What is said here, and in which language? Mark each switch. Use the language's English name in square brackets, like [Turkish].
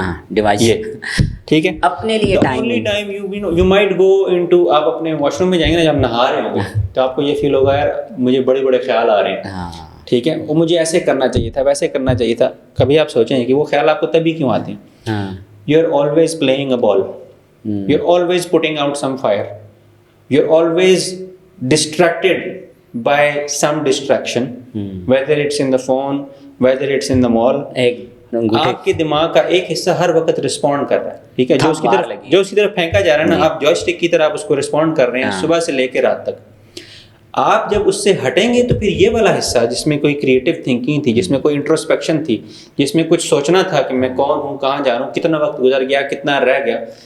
[English] device, [Urdu] ٹھیک ہے, اپنے لیے [English] time you might go into, [Urdu] آپ اپنے واش روم میں جائیں گے نا جب نہا رہے ہوں گے تو آپ کو یہ فیل ہوگا یار مجھے بڑے بڑے خیال آ رہے ہیں, ٹھیک ہے, وہ مجھے ایسے کرنا چاہیے تھا, ویسے کرنا چاہیے تھا. کبھی آپ سوچیں کہ وہ خیال آپ کو تبھی کیوں آتے ہیں. [English] You are always playing a ball, you are always putting out some fire, you are always distracted by some distraction, whether it's in the phone, whether it's in the mall. [Urdu] آپ کے دماغ کا ایک حصہ ہر وقت رسپونڈ کر رہا ہے, ٹھیک ہے, جو اس کی طرف پھینکا جا رہا ہے نا, آپ جوائے اسٹک کی طرح آپ اس کو رسپونڈ کر رہے ہیں صبح سے لے کے رات تک. آپ جب اس سے ہٹیں گے تو پھر یہ والا حصہ جس میں کوئی کریٹو تھنکنگ تھی, جس میں کوئی انٹروسپیکشن تھی, جس میں کچھ سوچنا تھا کہ میں کون ہوں, کہاں جا رہا ہوں, کتنا وقت گزر گیا, کتنا رہ گیا,